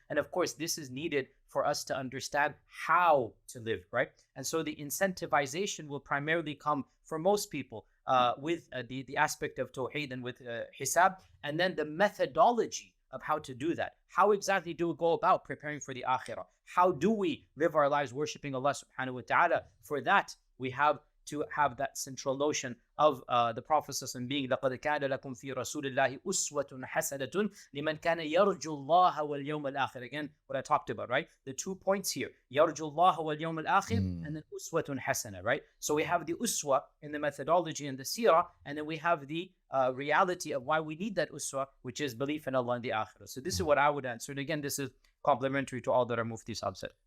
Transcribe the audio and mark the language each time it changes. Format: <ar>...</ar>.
<en>And of course, this is needed for us to understand how to live, right? And so the incentivization will primarily come for most people with the aspect of Tawheed and with Hisab, and then the methodology of how to do that. How exactly do we go about preparing for the Akhirah? How do we live our lives worshiping Allah subhanahu wa ta'ala? For that, we have to have that central notion of the Prophet being</en> <ar>لَقَدْ كَانَ لَكُمْ فِي رَسُولِ اللَّهِ أُسْوَةٌ حَسَنَةٌ لِمَنْ كَانَ يَرْجُ اللَّهَ وَالْيَوْمَ الْآخِرِ.</ar> <en>Again, what I talked about, right? The 2 points here,</en> <ar>يَرْجُ اللَّهَ وَالْيَوْمَ الْآخِرِ,</ar> <en>and then</en> <ar>أُسْوَةٌ حَسَنَةٌ,</ar> <en>right? So we have the uswa in the methodology and the seerah, and then we have the reality of why we need that uswa, which is belief in Allah and the Akhirah. So this is what I would answer. And again, this is complementary to all that our Mufti Sahib said.</en>